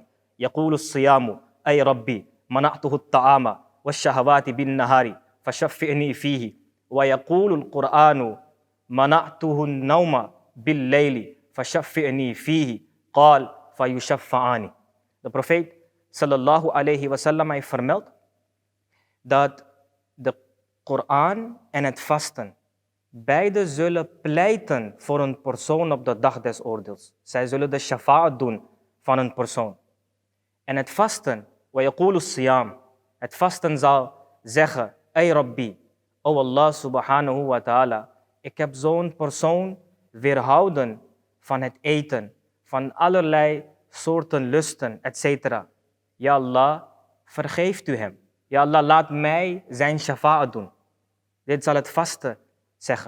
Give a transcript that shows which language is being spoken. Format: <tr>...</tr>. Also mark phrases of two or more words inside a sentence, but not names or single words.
<ar>يقول الصيام أي رب منعته الطعام والشهوات بالنهار فشفعني فيه. ويقول القرآن منعته النوم بالليل فشفعني فيه. قال فيشفعان.</ar> <nl>De profeet</nl> <ar>صلى الله عليه وسلم</ar> <nl>heeft vermeld dat de Koran en het vasten beide zullen pleiten voor een persoon op de dag des oordeels. Zij zullen de shafa'at doen van een persoon. En het vasten,</nl> <ar>ويقول صيام,</ar> <nl>het vasten zal zeggen:</nl> <ar>أي ربي, o الله سبحانه وتعالى,</ar> <nl>ik heb zo'n persoon weerhouden van het eten, van allerlei soorten lusten, etc. Ja Allah, vergeeft u hem. Ja Allah, laat mij zijn shafa'at doen. Dit zal het vasten zeggen.</nl>